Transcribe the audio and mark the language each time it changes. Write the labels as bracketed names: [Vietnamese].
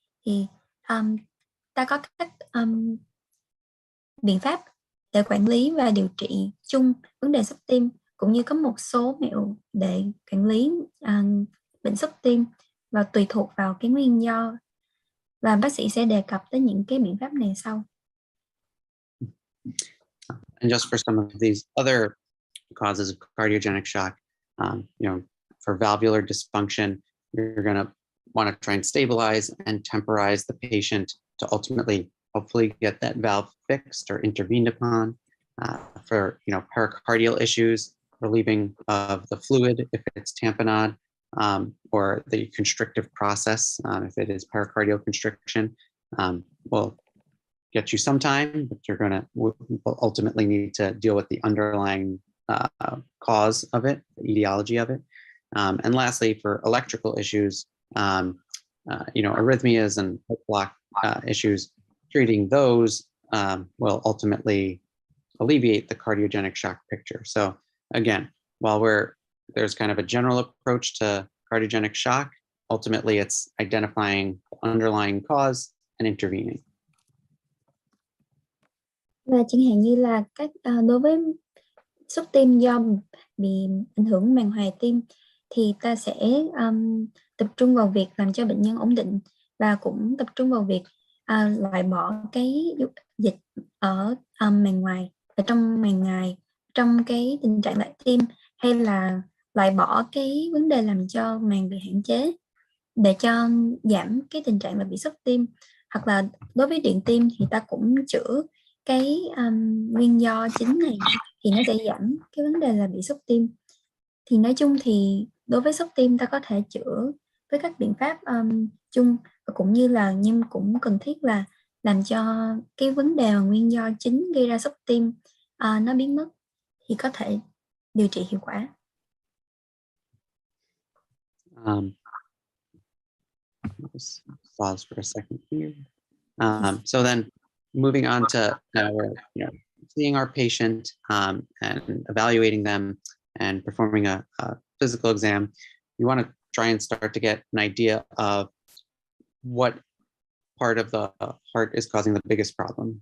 [Vietnamese] Thì ta có các biện pháp để quản lý và điều trị chung vấn đề sốc tim, cũng như có một số mẹo để quản lý bệnh sốc tim và tùy thuộc vào cái nguyên do, và bác sĩ sẽ đề cập tới những cái biện pháp này sau. [English] And just for some of these other causes of cardiogenic shock, for valvular dysfunction, you're going to want to try and stabilize and temporize the patient to ultimately, hopefully, get that valve fixed or intervened upon. For pericardial issues, relieving of the fluid if it's tamponade, or the constrictive process if it is pericardial constriction, will get you some time, but you're will ultimately need to deal with the underlying cause of it, the etiology of it. And lastly, for electrical issues, arrhythmias and heart block issues, treating those will ultimately alleviate the cardiogenic shock picture. So again, while there's kind of a general approach to cardiogenic shock, ultimately it's identifying the underlying cause and intervening. [Vietnamese] Và chẳng hạn như là đối với sốc tim do bị ảnh hưởng màng ngoài tim, thì ta sẽ tập trung vào việc làm cho bệnh nhân ổn định, và cũng tập trung vào việc loại bỏ cái dịch ở màng ngoài, ở trong màng ngoài, trong cái tình trạng lại tim, hay là loại bỏ cái vấn đề làm cho màng bị hạn chế để cho giảm cái tình trạng là bị sốc tim. Hoặc là đối với điện tim thì ta cũng chữa cái nguyên do chính này, thì nó sẽ giảm cái vấn đề là bị sốc tim. Thì nói chung thì đối với sốc tim ta có thể chữa với các biện pháp chung, và cũng như là nhưng cũng cần thiết là làm cho cái vấn đề và nguyên do chính gây ra sốc tim nó biến mất, thì có thể điều trị hiệu quả. [English] Just pause for a second here. So then, moving on to now we're seeing our patient and evaluating them and performing a physical exam. You want to try and start to get an idea of what part of the heart is causing the biggest problem.